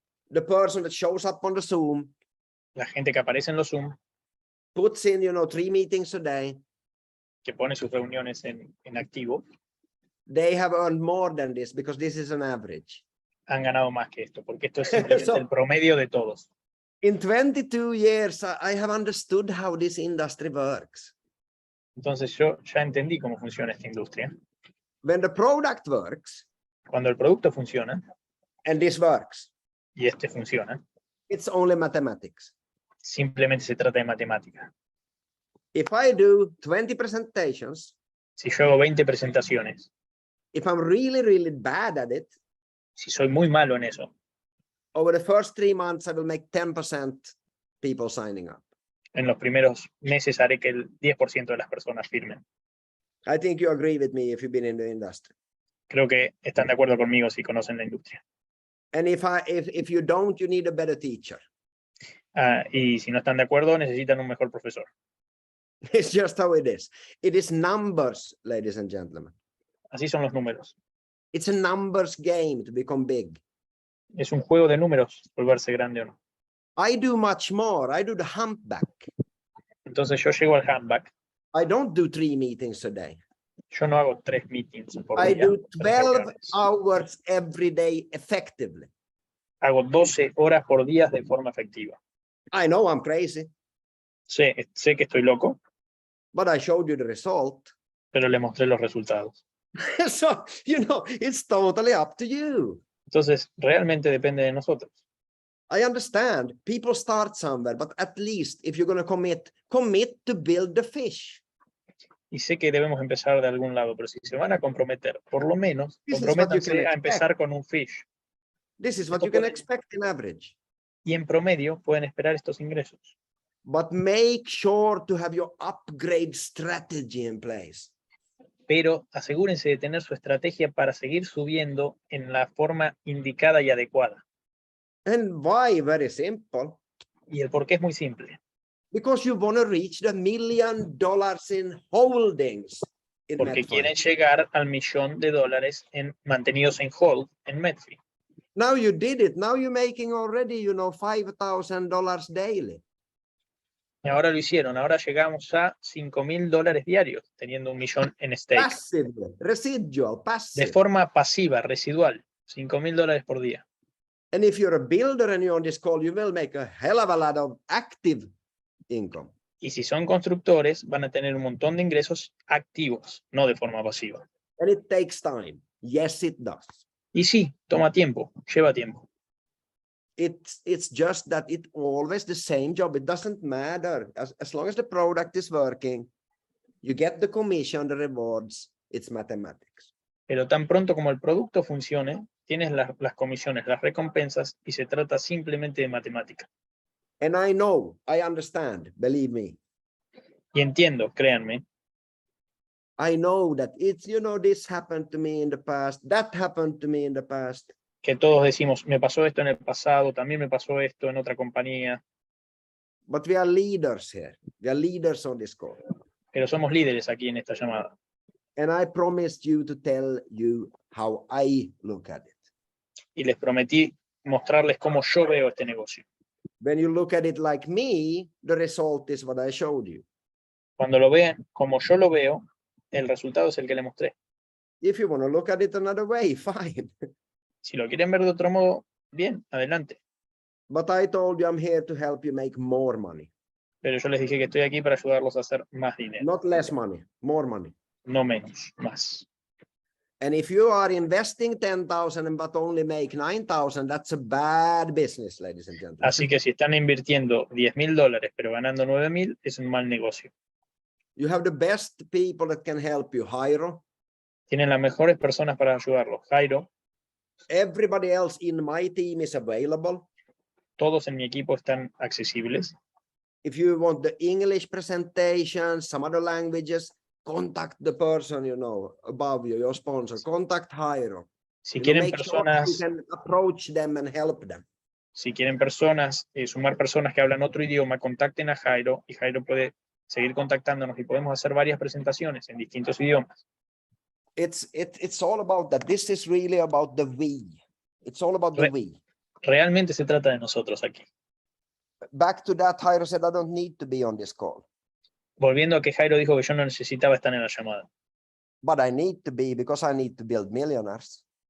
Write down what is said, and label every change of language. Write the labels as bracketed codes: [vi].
[en] The person that shows up on the Zoom, [es] La gente que aparece en los Zoom, [en] puts in, 3 meetings a day. [es] que pone sus reuniones en activo, [en] They have earned more than this because this is an average. [es] han ganado más que esto, porque esto es simplemente el promedio de todos. [en] In 22 years, I have understood how this industry works. [es] Entonces yo ya entendí cómo funciona esta industria. [en] When the product works, [es] Cuando el producto funciona, [en] and this works, [es] y este funciona, [en] it's only mathematics. [es] simplemente se trata de matemática. [en] If I do 20 presentations, [es] Si yo hago 20 presentaciones, [en] if I'm really, really bad at it, [es] si soy muy malo en eso, [en] over the first 3 months, I will make 10% people signing up. [es] en los primeros meses haré que el 10% de las personas firmen. [en] I think you agree with me if you've been in the industry. [es] Creo que están de acuerdo conmigo si conocen la industria. [en] And if you don't, you need a better teacher. [es] Y si no están de acuerdo, necesitan un mejor profesor. [en] It's just how it is. It is numbers, ladies and gentlemen. [es] Así son los números. [en] It's a numbers game to become big. [es] Es un juego de números volverse grande o no. [en] I do much more. I do the humpback. [es] Entonces yo llego al handback. [en] I don't do 3 meetings a day. [es] Yo no hago 3 meetings por [en] I [es] día. [en] do 3 12 [es] reuniones. [en] hours every day effectively. [es] Hago 12 horas por día de forma efectiva. [en] I know I'm crazy, [es] Sé que estoy loco, [en] but I showed you the result. [es] pero le mostré los resultados. [en] So, it's totally up to you. [es] Entonces, realmente depende de nosotros. [en] I understand people start somewhere, but at least if you're going to commit to build the fish. [es] Y sé que debemos empezar de algún lado, pero si se van a comprometer, por lo menos, [en] This is what you can [es] comprométanse a [en] expect. [es] empezar con un fish. [en] This is what you can expect in average. [es] Y en promedio pueden esperar estos ingresos. [en] But make sure to have your upgrade strategy in place. [es] Pero asegúrense de tener su estrategia para seguir subiendo en la forma indicada y adecuada. [en] And why? Very simple. [es] Y el por qué es muy simple. [en] Because you want to reach the $1 million in holdings in [es] Porque METFI. quieren llegar al $1.000.000 mantenidos en hold en METFI. [en] Now you did it. Now you're making already, $5,000 daily. [es] Y ahora lo hicieron. Ahora llegamos a $5.000 diarios, teniendo $1 millón en stake. [en] Passive, residual, [es] De [en] passive. [es] forma pasiva, residual. $5.000 por día. [en] And if you're a builder and you're on this call, you will make a hell of a lot of active income. [es] Y si son constructores, van a tener un montón de ingresos activos, no de forma pasiva. [en] And it takes time. Yes, it does. [es] Y sí, toma tiempo, lleva tiempo. [en] It's just that it's always the same job. It doesn't matter. As long as the product is working, you get the commission, the rewards, it's mathematics. [es] Pero tan pronto como el producto funcione, tienes las comisiones, las recompensas, y se trata simplemente de matemática. [en] And I understand, believe me. [es] Y entiendo, créanme, [en] I know that it's, you know, this happened to me in the past, that happened to me in the past. [es] que todos decimos, me pasó esto en el pasado, también me pasó esto en otra compañía, [en] But we are leaders here. We are leaders on this call. [es] pero somos líderes aquí en esta llamada. [en] And I promised you to tell you how I look at it. [es] Y les prometí mostrarles cómo yo veo este negocio. [en] When you look at it like me, the result is what I showed you. [es] Cuando lo vean como yo lo veo, el resultado es el que les mostré. [en] If you want to look at it another way, fine. [es] Si lo quieren ver de otro modo, bien, adelante. [en] But I told you I'm here to help you make more money. [es] Pero yo les dije que estoy aquí para ayudarlos a hacer más dinero. [en] Not less money, more money. [es] No menos, más. [en] And if you are investing 10,000 but only make 9,000, that's a bad business, ladies and gentlemen. [es] Así que si están invirtiendo $10,000 pero ganando 9,000, es un mal negocio. [en] You have the best people that can help you, Jairo. [es] Tienen las mejores personas para ayudarlos. Jairo, [en] Everybody else in my team is available. [es] todos en mi equipo están accesibles. [en] If you want the English presentation, some other languages, contact the person, you know, above you, your sponsor. Contact Jairo. [es] Si [en] You know, [es] quieren [en] make sure [es] personas, [en] you can approach them and help them. [es] si quieren personas, sumar personas que hablan otro idioma, contacten a Jairo y Jairo puede seguir contactándonos y podemos hacer varias presentaciones en distintos idiomas. [en] It's all about that. This is really about the we. It's all about the we. [es] Realmente se trata de nosotros aquí. [en] Back to that, Jairo said, I don't need to be on this call. [es] Volviendo a que Jairo dijo que yo no necesitaba estar en la llamada. [en] But I need to be because I need to build millionaires.